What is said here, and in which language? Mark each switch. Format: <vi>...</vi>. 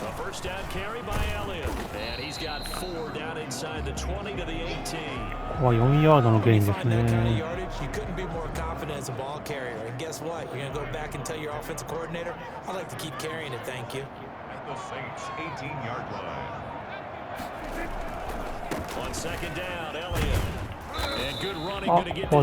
<en>first down carry by Elliott. And he's got 4 down inside the 20 to the 18.</en> <ja>ここは4ヤードのゲインですね。</ja> <en>You couldn't be more confident as a ball carrier. And guess what? You're going to go back and tell your offensive coordinator, I'd like to keep carrying it, thank you. At the Saints 18-yard line. On second down, Elliott. And good running あ、 going to get</en> <ja>ここは</ja>